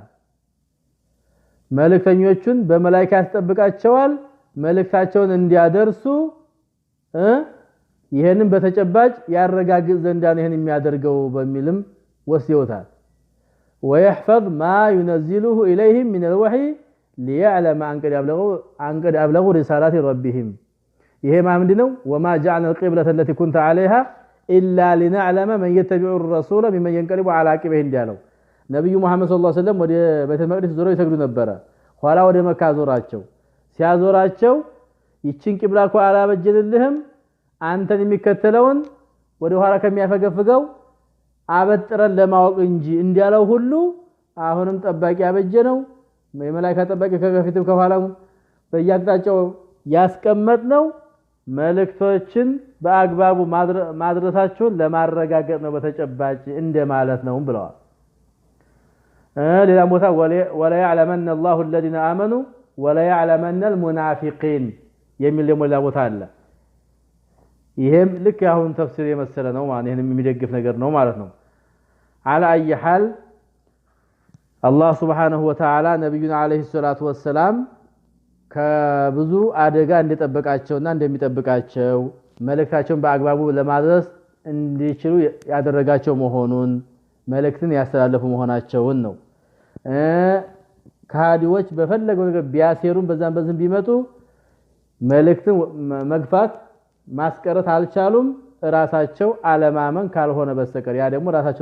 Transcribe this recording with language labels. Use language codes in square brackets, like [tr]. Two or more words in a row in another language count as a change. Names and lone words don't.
[am] መልእክተኞቹን በመላእክት ያስጠብቃቸዋል መልእክታቸውን እንዲያደርሱ ይሄንን በተጨባጭ ያረጋግጥ ዘንዳ ነው ይሄን የሚያደርገው በሚልም ወስየውታል [ar] ويحفظ ما ينزله اليهم من الوحي ليعلم ان قد ابلغوا رسالات ربهم [am] ይሄ ምንድነው [ar] وما جعلنا القبلة التي كنت عليها الا لنعلم من يتبع الرسول ممن ينقلب على عقبيه [am] እንዲያለው ነብዩ መሐመድ [ar] صلى الله عليه وسلم [am] ወደ ቤተ መቅደስ ዞረው ይሰግዱ ነበር ኋላ ወደ መካ ዞራቸው ሲያዞራቸው ይችን ቂብላ እኮ አላበጀልልህም አንተን የሚከተለውን ወደ ኋላ ከሚያፈገፍገው አበጥረን ለማወቅ እንጂ እንዲያለው ሁሉ አሁንም ጠባቂ ያበጀነው የመላእክት ጠባቂ ከፊትም ከኋላም በያቅጣጫው ያስቀመጥነው መልእክቶችን በአግባቡ ማድረሳቸውን ለማረጋገጥ ነው በተጨባጭ እንደማለት ነው ብለዋል ሌላ ቦታ ወላ [ar] يعلمن الله الذين امنوا ولا يعلمن المنافقين [am] የሚል ደግሞ ሌላ ቦታ አለ ይሄም ልክ አሁን ተፍሲር የመሰለ ነው ማለት ይሄን የሚደግፍ ነገር ነው ማለት ነው [ar] على أي حال الله سبحانه وتعالى نبينا عليه الصلاة والسلام [am] ከብዙ አደጋ እንደተጠበቃቸውና እንደሚጠብቃቸው መልእክታቸውን በአግባቡ ለማድረስ እንዲችሉ ያደረጋቸው መሆኑን መልእክትን ያስተላለፉ መሆናቸውን ነው ካዲዎች በፈለገው ነገር ቢያሴሩን በዛም ቢመጡ መልእክትን መግፋት ማስቀረት አልቻሉም ራሳቸው አለማመን ካልሆነ በስተቀር ያ ደግሞ ራሳቸው